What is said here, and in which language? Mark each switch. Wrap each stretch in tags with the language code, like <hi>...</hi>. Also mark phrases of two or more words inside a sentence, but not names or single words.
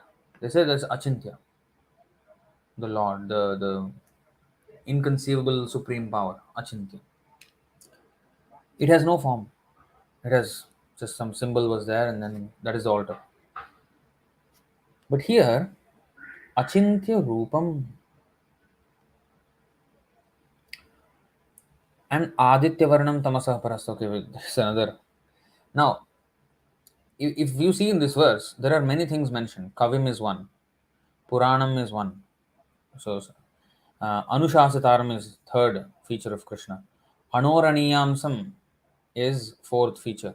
<en>They said that's Achintya, the Lord, the inconceivable supreme power, Achintya. It has no form. It has just some symbol was there, and then that is the altar. But here,</en> <sa>acintya-rūpam and āditya-varṇaṁ tamasaḥ parastāt.</sa> <en>Okay, this is another. Now, if you see in this verse, there are many things mentioned. Kaviṁ is one, purāṇam is one. So, anuśāsitāram is third feature of Kṛṣṇa.</en> <sa>aṇor aṇīyāṁsam is fourth feature.</sa>